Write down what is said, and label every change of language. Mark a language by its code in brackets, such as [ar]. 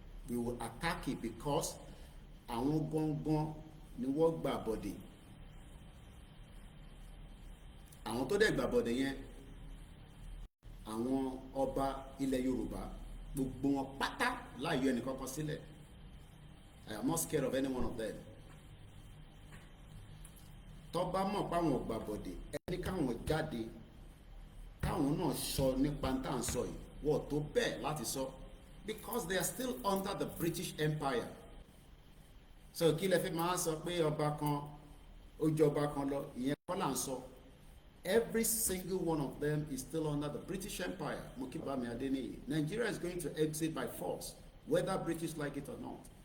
[en] We will attack it because [yo] àwọn gangan ni wọ́n gbà bọ̀dẹ̀. Àwọn tó dẹ̀ gbà bọ̀dẹ̀ yẹn, àwọn ọba ilẹ̀ Yorùbá, gbogbo wọn pátá láì yọ ẹnì kankan sílẹ̀. [en] I am not scared of any one of them. [yo] Tó bá mọ̀ pé àwọn gbà bọ̀dẹ̀, ẹni káwọn jáde, káwọn náà sọ nípa tá à ń sọ yìí, wọ́n tó bẹ́ẹ̀ láti sọ. [en] Because they are still under the British Empire. So [yo] kí lẹ fi máa sọ pé ọba kan ó jọba kan lọ, ìyẹn kọ́ là ń sọ. [en] Every single one of them is still under the British Empire. Mokibami Adeniyi. Nigeria is going to exit by force, whether British like it or not.